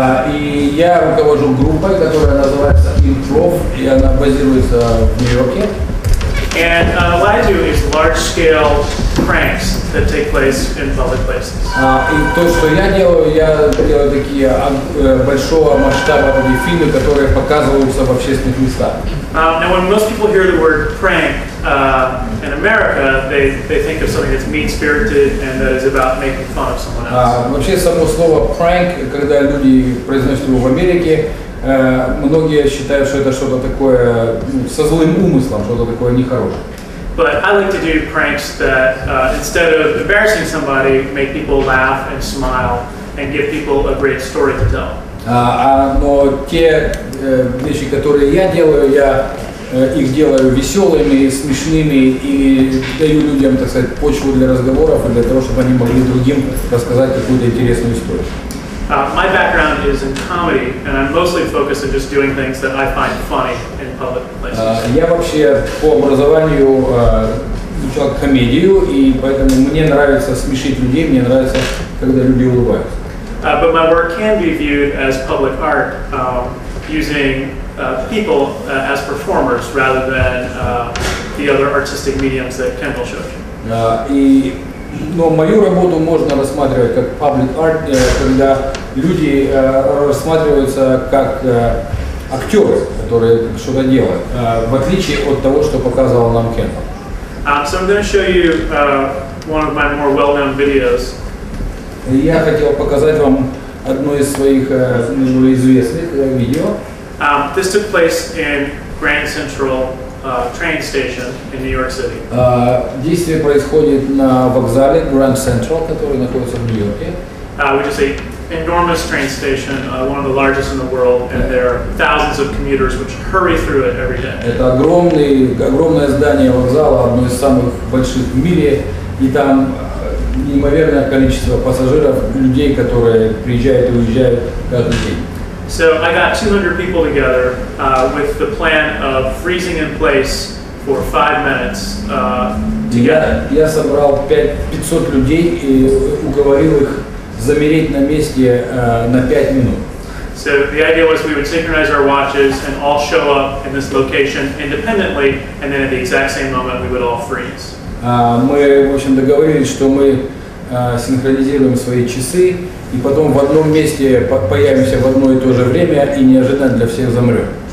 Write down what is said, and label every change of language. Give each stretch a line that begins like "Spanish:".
Russian: И я руковожу группой, которая называется Improv, и она базируется в Нью-Йорке.
English: And what I do is large-scale pranks that take place in public places.
Russian: И то, что я делаю такие большого масштаба такие фильмы, которые показываются в общественных местах.
English: Now, when most people hear the word prank in America, they think of something that's mean-spirited and that is about making fun of someone else.
Russian: Вообще само слово prank, когда люди произносят его в Америке, многие считают, что это что-то такое со злым умыслом, что-то такое нехорошее.
English: But I like to do pranks that instead of embarrassing somebody, make people laugh and smile and give people a great story to tell.
Russian: Но те вещи, которые я делаю, я их делаю веселыми, смешными и даю людям, так сказать, почву для разговоров, для того, чтобы они могли другим рассказать какую-то интересную историю.
English: My background is in comedy, and I'm mostly focused on just doing things that I find funny in public places.
Russian: Я вообще по образованию изучал комедию, и поэтому мне нравится смешить людей, мне нравится, когда люди улыбаются.
English: But my work can be viewed as public art, using people as performers rather than the other artistic mediums that Kendall showed you.
Russian: Но мою работу можно рассматривать как
English: public art,
Russian: когда люди рассматриваются как актеры, которые что-то делают, в отличие от того, что показывал нам Кендал.
English: So I'm going to show you one of my more well-known videos.
Russian: Я хотел показать вам одно из своих наиболее известных видео.
English: This took place in Grand Central train station in New York City.
Russian: Действие происходит на вокзале Grand Central, который находится в Нью-Йорке.
English: Which is an enormous train station, one of the largest in the world, and there are thousands of commuters which hurry through it every day.
Russian: Это огромное здание вокзала, одно из самых больших в мире, и там неимоверное количество пассажиров, людей, которые приезжают и уезжают каждый день.
English: So I got 200 people together with the plan of freezing in place for 5 minutes together.
Russian: Я собрал 500 людей и уговорил их замереть на месте на 5 минут.
English: So the idea was we would synchronize our watches and all show up in this location independently, and then at the exact same moment we would all freeze.
Russian: Мы, в общем, договорились, что мы синхронизируем свои часы и потом в одном месте появимся в одно и то же время и неожиданно для всех замрем.